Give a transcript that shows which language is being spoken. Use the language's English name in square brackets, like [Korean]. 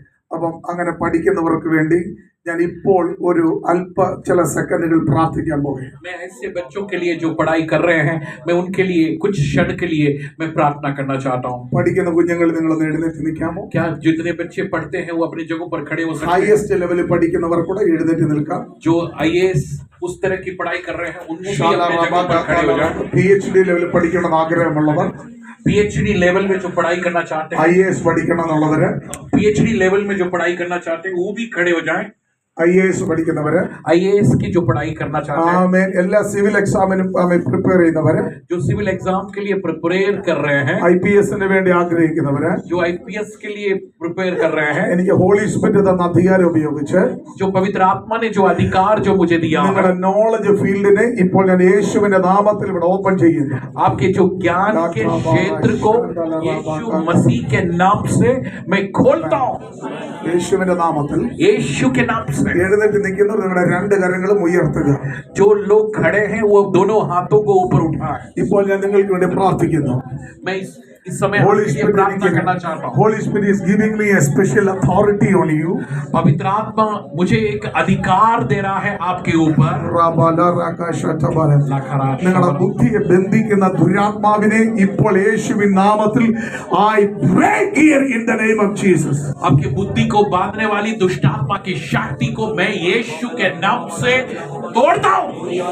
[Malayalam] അപ്പം അങ്ങനെ പഠിക്കുന്നവർക്ക് വേണ്ടി ഞാൻ ഇപ്പോൾ ഒരു ചില സെക്കൻഡുകൾ പ്രാർത്ഥിക്കാൻ പോകുകയാണ്. [Hindi] मैं ऐसे बच्चों के लिए जो पढ़ाई कर रहे हैं, मैं उनके लिए कुछ क्षण के लिए मैं प्रार्थना करना चाहता हूँ। [Malayalam] പഠിക്കുന്ന കുഞ്ഞുങ്ങൾ നിങ്ങളൊന്ന് എഴുന്നേറ്റ് നിൽക്കാമോ? [Hindi] क्या जितने बच्चे पढ़ते हैं वो अपनी जगहों पर खड़े हो सकते हैं? [Malayalam] ഹയസ്റ്റ് ലെവലിൽ പഠിക്കുന്നവർ കൂടെ എഴുന്നേറ്റ് നിൽക്കാം. [Hindi] जो IAS उस तरह की पढ़ाई कर रहे हैं उनमें भी अपनी जगह पर खड़े हो जाएं। [Malayalam] PhD ലെവലിൽ പഠിക്കണമെന്ന് ആഗ്രഹമുള്ളവർ, [Hindi] PhD लेवल में जो पढ़ाई करना चाहते हैं, [Malayalam] IAS പഠിക്കണം എന്നുള്ളവര്, [Hindi] PhD लेवल में जो पढ़ाई करना चाहते हैं वो भी खड़े हो जाएं। [Malayalam] IAS പഠിക്കുന്നവര്, [Hindi] IAS की जो पढ़ाई करना चाहते हैं, [Malayalam] എല്ലാ സിവിൽ എക്സാമിനും പ്രിപ്പയർ ചെയ്യുന്നവര്, [Hindi] जो सिविल एग्जाम के लिए प्रिपेयर कर रहे हैं, [Malayalam] IPS വേണ്ടി ആഗ്രഹിക്കുന്നവര്, [Hindi] जो IPS के लिए प्रिपेयर कर रहे हैं, [Malayalam] എനിക്ക് ഹോളി സ്പിരിറ്റ് തന്ന അധികാരം ഉപയോഗിച്ച് [Hindi] जो पवित्र आत्मा ने जो अधिकार जो मुझे दिया है, [Malayalam] നിങ്ങളുടെ നോളജ് ഫീൽഡിനെ ഇപ്പോൾ ഞാൻ യേശുവിന്റെ നാമത്തിൽ ഇവിടെ ഓപ്പൺ ചെയ്യുന്നു. [Hindi] आपके जो ज्ञान के क्षेत्र को यीशु मसीह के नाम से मैं खोलता हूँ। [Malayalam] യേശുവിന്റെ നാമത്തിൽ [Hindi] यीशु के नाम से [Malayalam] എഴുന്നേറ്റ് നിൽക്കുന്നവർ നിങ്ങളുടെ രണ്ട് കരങ്ങളും ഉയർത്തുക. [Hindi] जो लोग खड़े हैं वो दोनों हाथों को ऊपर उठाएं। [Malayalam] ഇപ്പോൾ ഞാൻ നിങ്ങൾക്ക് വേണ്ടി പ്രാർത്ഥിക്കുന്നു. [Hindi] मैं इस समय [English] Holy [Hindi] आपके लिए [English] Spirit [Hindi] प्रार्थना करना चाहता हूँ। [English] Holy Spirit is giving me a special authority on you. [Hindi] पवित्र आत्मा मुझे एक अधिकार दे रहा है आपके ऊपर। [Malayalam] നിങ്ങളുടെ ബുദ്ധിയെ ബന്ധിക്കുന്ന ദുരാത്മാവിനെ ഇപ്പോൾ യേശുവിൻ നാമത്തിൽ [English] I break here in the name of Jesus. [Hindi] आपकी बुद्धि को बांधने वाली दुष्ट आत्मा की शक्ति को मैं यीशु के नाम से तोड़ता हूँ।